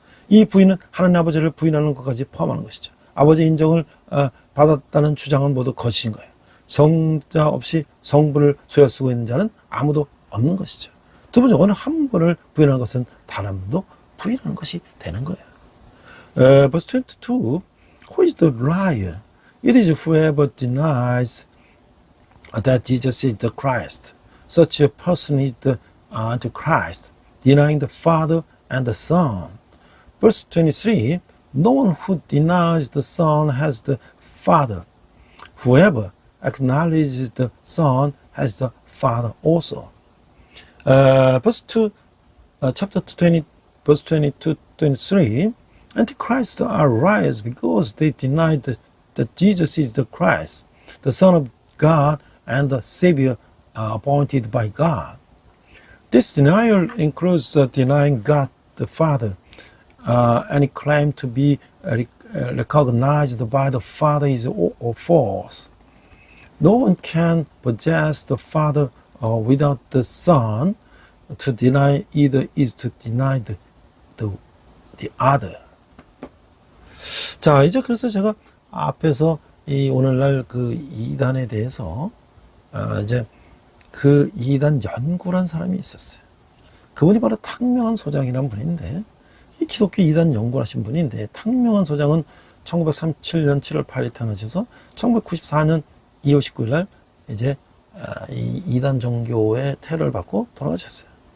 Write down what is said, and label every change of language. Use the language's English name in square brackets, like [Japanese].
[Korean] 이 부인은 하나님 아버지를 부인하는 것까지 포함하는 것이죠. 아버지의 인정을 받았다는 주장은 모두 거짓인 거예요. 성자 없이 성부를 소유하고 있는 자는 아무도 없는 것이죠. 두 번째, 어느 한 분을 부인하는 것은 단 한 분도 부인하는 것이 되는 거예요. [English] Verse 22, Who is the liar? It is whoever denies that Jesus is the Christ. Such a person is the Antichrist, denying the Father and the Son. Verse 23, No one who denies the Son has the Father. Whoever acknowledges the Son has the Father also. Verse 2, chapter 20, verse 22, 23, Antichrists are liars because they deny that Jesus is the Christ, the Son of God and the Savior appointed by God. This denial includes denying God the Father. Any claim to be recognized by the Father is false. No one can possess the Father without the Son. To deny either is to deny the other. [Korean] 자, 이제 그래서 제가 앞에서 이 오늘날 그 이단에 대해서 이제 그 이단 연구란 사람이 있었어요. 그분이 바로 탕명한 소장이라는 분인데, 이 기독교 이단 연구를 하신 분인데, 탕명한 소장은 1937년 7월 8일 태어나셔서 1994년 2월 19일 날 이제 이 이단 종교의 테러를 받고 돌아가셨어요.